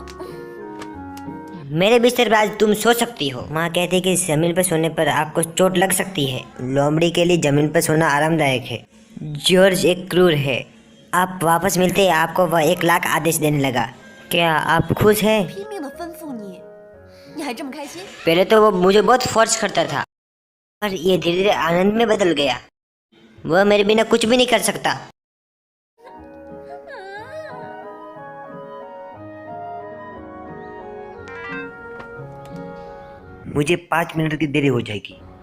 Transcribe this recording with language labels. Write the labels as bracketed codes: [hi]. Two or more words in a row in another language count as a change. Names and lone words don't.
[hi] मेरे बिस्तर पर आज तुम सो सकती हो। माँ कहती है कि जमीन पर सोने पर आपको चोट लग सकती है। लोमड़ी के लिए जमीन पर सोना आरामदायक है। जॉर्ज एक क्रूर है। आप वापस मिलते ही आपको वह 1 लाख आदेश देने लगा। क्या आप खुश हैं? [zh] 拼命的吩咐你，你还这么开心？ [hi] पहले तो वो मुझे बहुत फोर्स करता था, पर ये धीरे धीरे आनंद में बदल गया। वह मेरे बिना कुछ भी नहीं कर सकता। मुझे 5 मिनट की देरी हो जाएगी।